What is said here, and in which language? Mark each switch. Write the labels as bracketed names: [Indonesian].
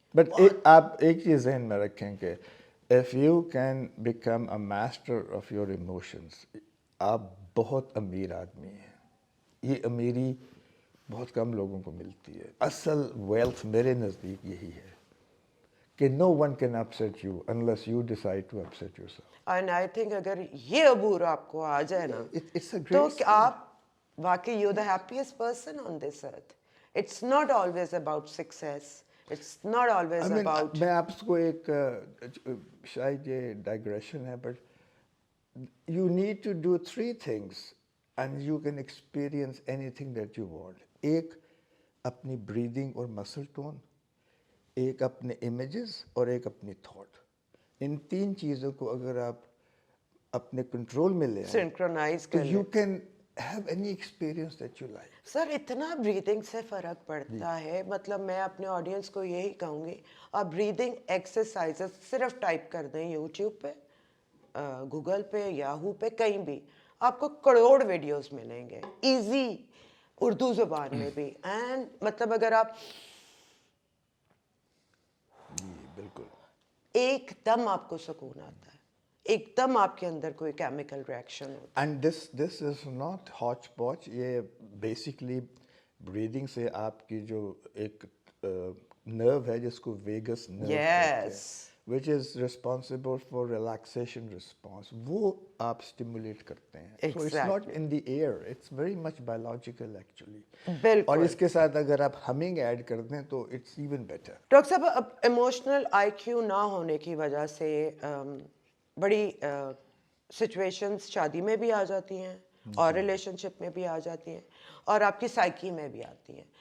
[Urdu] But آپ ایک چیز ذہن میں رکھیں کہ [English] if you can become a master of your emotions, [Urdu] آپ بہت امیر آدمی ہیں. یہ امیری بہت کم لوگوں کو ملتی ہے. اصل ویلتھ میرے نزدیک یہی ہے کہ [English] no one can upset you unless you decide to upset yourself. And I think [Urdu] اگر یہ عبور آپ کو آ جائے نا تو آپ واقعی [English] you're the happiest person on this earth. It's not always about success. It's not always about. [Urdu] میں آپ کو ایک شاید یہ ڈائگریشن ہے, but [English] you need to do 3 things and you can experience anything that you want. [Urdu] ایک اپنی breathing اور مسل ٹون, ایک اپنے امیجز اور ایک اپنی تھاٹ. ان 3 چیزوں کو اگر آپ اپنے کنٹرول میں لیں [English] synchronise [Urdu] تو کر [English] You can have any experience that you like. [Urdu] سر اتنا بریدنگ سے فرق پڑتا ہے, مطلب میں اپنے آڈینس کو یہی کہوں گی آپ بریدنگ ایکسرسائزز صرف ٹائپ کر دیں یوٹیوب پہ, گوگل پہ, یاہو پہ, کہیں بھی آپ کو کروڑ ویڈیوز ملیں گے ایزی اردو زبان میں بھی. اینڈ مطلب اگر آپ بالکل ایک دم آپ کو سکون آتا ہے, ایک دم آپ کے اندر کوئی کیمیکل ریئیکشن ہوتا ہے. [English] And this is not hotchpotch. [Urdu] یہ بیسکلی بریدنگ سے آپ کی جو ایک نرو ہے جس کو ویگس نرو کہتے ہیں, [English] which is responsible for relaxation response, [Urdu] وہ آپ stimulate کرتے ہیں. [English] So it's not in the air, it's very much biological actually. [Urdu] بالکل. اور اس کے ساتھ اگر آپ ہمنگ ایڈ کر دیں تو [English] it's even better. [Urdu] ڈاکٹر صاحب اب ایموشنل آئی کیو نہ ہونے کی وجہ سے بڑی سچویشنز شادی میں بھی آ جاتی ہیں اور ریلیشن شپ میں بھی آ جاتی ہیں اور آپ کی سائیکی میں بھی آتی ہیں.